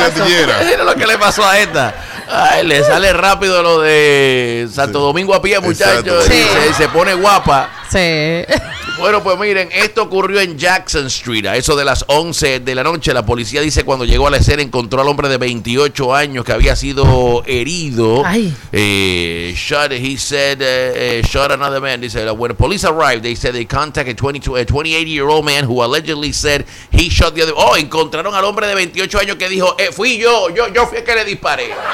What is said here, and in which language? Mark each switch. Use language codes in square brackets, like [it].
[es] artillera. Mira lo que le pasó a esta. Ay, le sale rápido lo de Santo Domingo a pie, muchachos. Sí. Se pone guapa. Sí. Bueno, pues miren, esto ocurrió en Jackson Street, a eso de las 11 de la noche. La policía dice cuando llegó a la escena encontró al hombre de 28 años que había sido herido. Ay. [en] Shot another man. They said, when the police arrived, they said they contacted a 28-year-old man who allegedly said he shot the other. [es] Oh, encontraron al hombre de 28 años que dijo, fui yo fui el que le disparé.